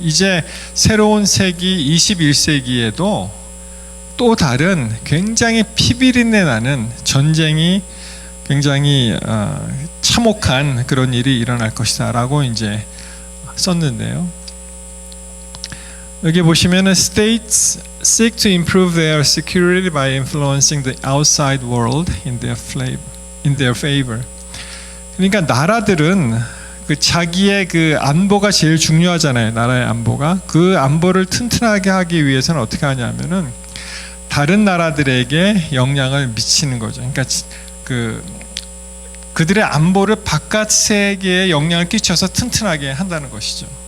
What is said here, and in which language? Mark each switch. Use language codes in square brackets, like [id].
[ko] 이제 새로운 세기 21세기에도 또 다른 굉장히 피비린내 나는 전쟁이 굉장히 참혹한 그런 일이 일어날 것이다 라고 이제 썼는데요. 여기 보시면은 [en] States seek to improve their security by influencing the outside world in their favor. [ko] 그러니까 나라들은 그 자기의 그 안보가 제일 중요하잖아요. 나라의 안보가. 그 안보를 튼튼하게 하기 위해서는 어떻게 하냐면은 다른 나라들에게 영향을 미치는 거죠. 그러니까 그들의 안보를 바깥 세계에 영향을 끼쳐서 튼튼하게 한다는 것이죠.